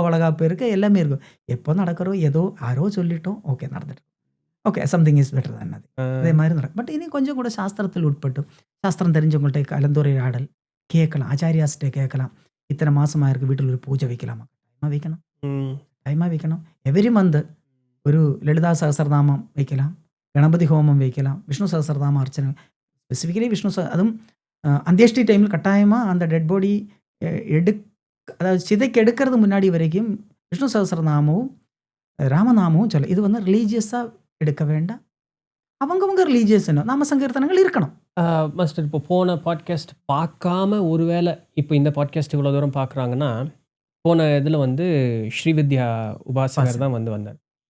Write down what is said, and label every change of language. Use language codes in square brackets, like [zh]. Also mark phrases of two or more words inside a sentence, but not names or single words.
[ta] வளகாப்பு இருக்கு, எல்லாமே இருக்கும். எப்போ நடக்கிறோம், ஏதோ யாரோ சொல்லிட்டோம், ஓகே நடந்துட்டு, [en] okay something is better [ta] தான். அதே மாதிரி நடக்கும். பட் இனி கொஞ்சம் கூட சாஸ்திரத்தில் உட்பட்டு, சாஸ்திரம் தெரிஞ்சவங்கள்ட்ட கலந்துரையாடல் கேட்கலாம், ஆச்சாரியாஸ்கிட்ட கேட்கலாம். இத்தனை மாசமாக இருக்குது, வீட்டில் ஒரு பூஜை வைக்கலாமா? வைக்கணும். கட்டாயம் வைக்கணும். [en] every month [ta] ஒரு லலிதா சகஸ்ரநாமம் வைக்கலாம், கணபதி ஹோமம் வைக்கலாம், விஷ்ணு சகஸ்ரநாம அர்ச்சனை, ஸ்பெசிஃபிக்கலி அதும் அந்தியஷ்டி டைமில் கட்டாயமாக அந்த [en] dead body [ta] அதாவது சிதைக்கு எடுக்கிறது முன்னாடி வரைக்கும் விஷ்ணு சகஸ்ரநாமமும் ராமநாமமும் சொல்ல. இது வந்து ரிலீஜியஸாக எடுக்க வேண்டாம். அவங்கவுங்க ரிலீஜியஸ் நாம சங்கீர்த்தனங்கள் இருக்கணும். மாஸ்டர் இப்போ போன பாட்காஸ்ட் பார்க்காம ஒருவேளை இப்போ இந்த பாட்காஸ்ட் இவ்வளோ தூரம் பார்க்குறாங்கன்னா, போன இதில் வந்து ஸ்ரீவித்யா உபாசகர் தான் வந்தார்.